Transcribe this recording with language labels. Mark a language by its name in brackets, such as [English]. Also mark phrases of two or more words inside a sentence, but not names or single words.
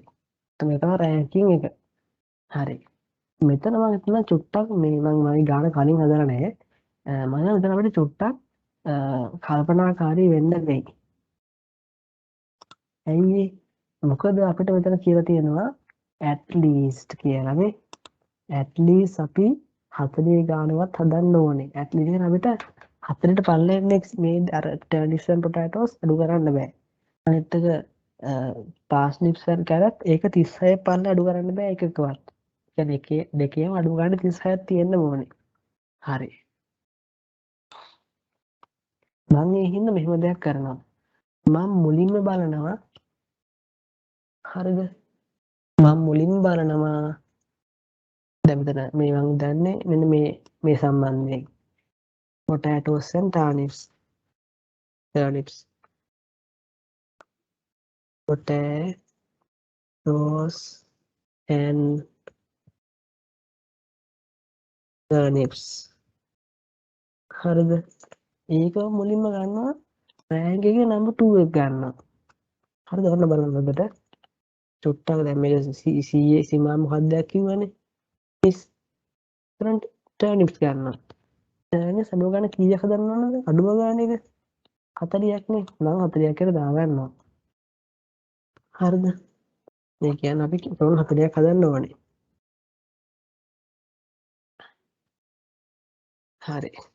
[Sinhala] මේ තමයි රෑන්කින් එක. හරි. මෙතන මම හිතනවා චුට්ටක් මේ මම ගාන කලින් හදලා නැහැ. මම හිතන අපිට චුට්ටක් කල්පනාකාරී වෙන්න වෙයි. ඇයි මොකද අපිට මෙතන කියලා තියෙනවා [English] at least [Sinhala] කියලා නේ. [English] at least [Sinhala] අපි 40 ගානවත් හදන්න ඕනේ. [English] at least [Sinhala] කියන අපිට 40ට පල්ලෙන් මේ අර [English] turnips and potatoes [Sinhala] අඩු කරන්න බෑ. අනිත් එක [English] parsnips and carrot [Sinhala] ඒක 36 පල්ල අඩු කරන්න බෑ එකකවත්. කියන්නේ දෙකේම අඩු ගන්න 36ක් තියෙන්න ඕනේ. හරි. මම ඒ හින්දා මෙහෙම දෙයක් කරනවා. මම මුලින්ම බලනවා හරිද? මම මුලින්ම බලනවා දැන් මෙතන මේ මම දන්නේ මෙන්න මේ සම්බන්ධයෙන් [English] potatoes and turnips potatoes and turnips [Sinhala] හරිද? ඒක මුලින්ම ගන්නවා රෑන්ක් එකේ නම්බර් 2 එක ගන්නවා. හරිද? ඔන්න බලන්න ඔබට චුට්ටක් දැන් මේක CA සීමා මොකක්ද කිව්වනේ. [English] is turnips [Sinhala] ගන්නවා. turnips අඩුව ගන්න කීයක් හදන්න ඕනද? අඩුම ගන්න එක 40ක් නේ. නම් 40ක් කියලා දා ගන්නවා. හරිද? මේ කියන්නේ අපි ටෝන් 40ක් හදන්න ඕනේ. හරි.